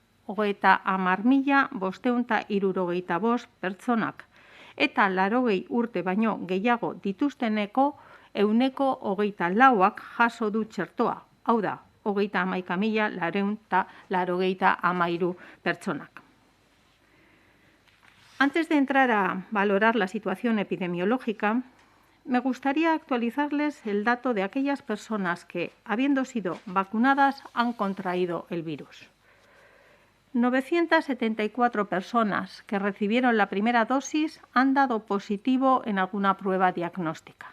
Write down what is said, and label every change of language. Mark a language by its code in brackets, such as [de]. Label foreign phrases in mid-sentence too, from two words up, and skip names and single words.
[eu] 30.575 pertsonak eta 80 urte baino gehiago dituzteneko 124ak jaso du txertoa, hau da, 31.983 pertsonak. [es] Antes de entrar a valorar la situación epidemiológica, me gustaría actualizarles el dato de aquellas personas que, habiendo sido vacunadas, han contraído el virus. 974 personas que recibieron la primera dosis han dado positivo en alguna prueba diagnóstica.